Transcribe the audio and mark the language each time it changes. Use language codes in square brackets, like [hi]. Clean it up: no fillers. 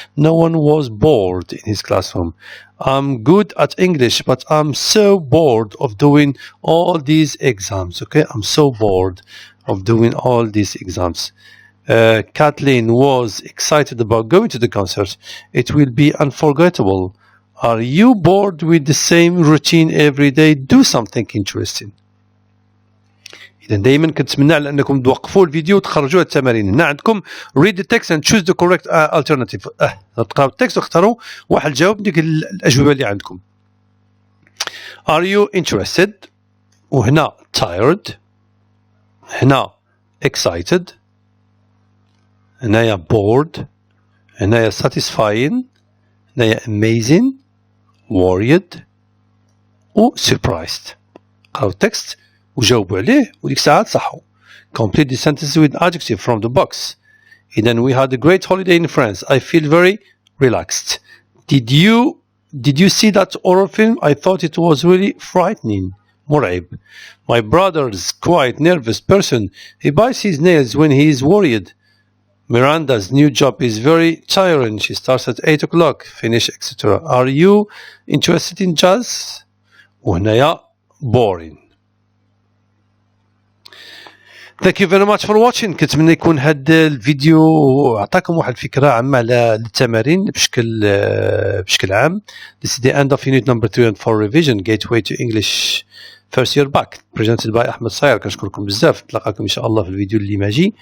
[en] No one was bored in his classroom. I'm good at English, but I'm so bored of doing all these exams. Okay, I'm so bored of doing all these exams. Kathleen was excited about going to the concert. It will be unforgettable. Are you bored with the same routine every day? Do something interesting. [ar] إذا دائما كنتمنى على أنكم توقفوا الفيديو وتخرجوا التمارين. هنا عندكم [en] read the text and choose the correct alternative. [ar] تقراو التكست واختاروا واحد الجواب ديك الأجوبة اللي عندكم. [en] Are you interested? [ar] وهنا [en] tired. هنا excited. هنايا bored. هنايا satisfying. هنايا amazing. worried. و surprised. [ar] قراو التكست وجاوبوا عليه وديك الساعة تصحوا. [en] Complete the sentence with adjective from the box. Then we had a great holiday in France. I feel very relaxed. Did you see that horror film? I thought it was really frightening. [ar] مرعب. [en] My brother's quite nervous person. He bites his nails when he is worried. Miranda's new job is very tiring. She starts at 8 o'clock. Finish, etc. Are you interested in jazz? [ar] وهنايا [en] boring. Thank you very much for watching. [ar] كنتمنى يكون هذا الفيديو عطاكم واحد الفكرة عامة على التمارين بشكل عام. [en] This is the end of unit number 3 and 4 revision Gateway to English First Year Back presented by أحمد صاير. [ar] كنشكركم بزاف، نتلاقاكم إن شاء الله في الفيديو اللي ماجي.